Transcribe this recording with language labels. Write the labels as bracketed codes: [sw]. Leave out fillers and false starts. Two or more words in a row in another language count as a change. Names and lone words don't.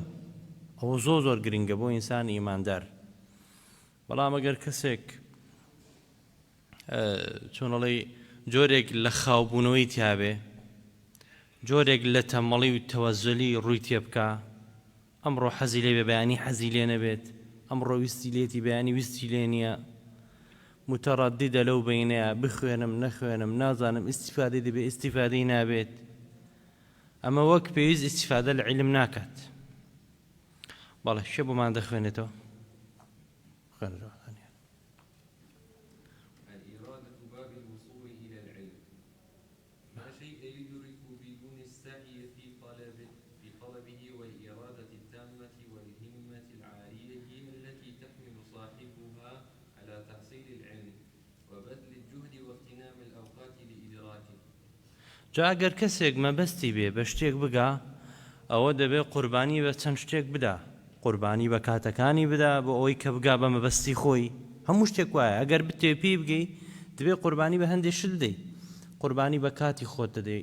[ckb] ئەوە زۆر گرنگە بۆ ئینسان ئیماندار. بەڵام ئەگەر کەسێک چۆنەڵێ جۆرێک لە خاوبوونەوەی تیابێ، جۆرێک لە تەمەڵی و تەوەزلی ڕووی تێ بکە، ئەمڕۆ حەزی لێ بێ بەیانی حەزی لێ نەبێت، ئەمڕۆ ویستی لێتی بەیانی ویستی لێ نییە، متەڕەدیدە لەو بینەیە، بخوێنم نەخوێنم نازانم، ئیستیفادەی دەبێ ئیستیفادەی نابێت. ئەمە وەک پێویست ئیستیفادە لە علم ناکات. بەڵێ شێ بۆمان دەخوێنێتەوە؟ خوێنەوە. [ar] الإرادة باب الوصول إلى العلم، لا شيء يدرك بدون السعي في طلبه، والإرادة التامة والهمة العالية هي التي تحمل صاحبها على تحصيل العلم وبذل الجهد واغتنام الأوقات لإدراكه. [ckb] جا ئەگەر کەسێک مەبەستی بێ بە شتێک بگا، ئەوە دەبێ قوربانی بە چەند شتێک بدا، قوربانی بە کاتەکانی بدا بۆ ئەوەی کە بگا بە مەبەستی خۆی. هەموو شتێک وایە ئەگەر بتێ پێی بگەی دەبێ قوربانی بە هەندێک شت دەی، قوربانی بە کاتی خۆت دەدەی.